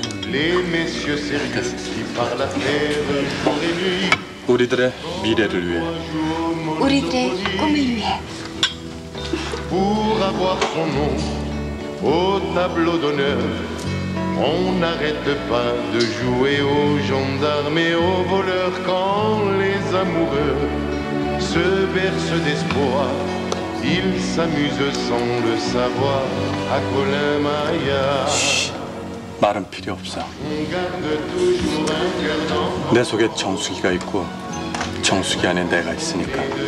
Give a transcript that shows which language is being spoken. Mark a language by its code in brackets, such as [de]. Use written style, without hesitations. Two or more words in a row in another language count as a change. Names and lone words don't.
[fr] Les messieurs sérieux qui parlent à terre jour et nuit. [ko] 우리들의 미래를 위해. 우리들의 꿈을 위해. [fr] Pour avoir son nom au tableau d'honneur, on n'arrête pas de jouer aux gendarmes et aux voleurs quand les amoureux se bercent d'espoir. Ils s'amusent sans le savoir à Colin-Maillard. [ko] 말은 필요 없어. 내 속에 정수기가 있고 정수기 안에 내가 있으니까.